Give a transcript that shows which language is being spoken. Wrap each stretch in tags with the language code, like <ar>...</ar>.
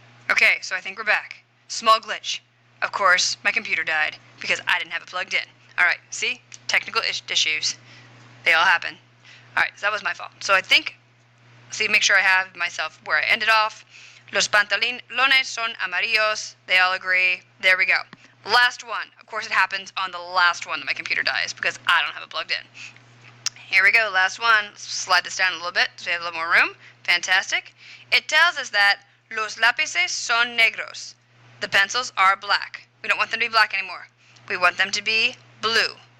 <en>Okay, so I think we're back. Small glitch. Of course, my computer died because I didn't have it plugged in. All right, see? Technical issues. They all happen. All right, so that was my fault. So I think, see, make sure I have myself where I ended off.</en> <es>Los pantalones son amarillos.</es> <en>They all agree. There we go. Last one. Of course, it happens on the last one that my computer dies because I don't have it plugged in. Here we go, last one. Let's slide this down a little bit so we have a little more room. Fantastic. It tells us that</en> <es>los lápices son negros.</es> <en>The pencils are black. We don't want them to be black anymore. We want them to be blue.</en>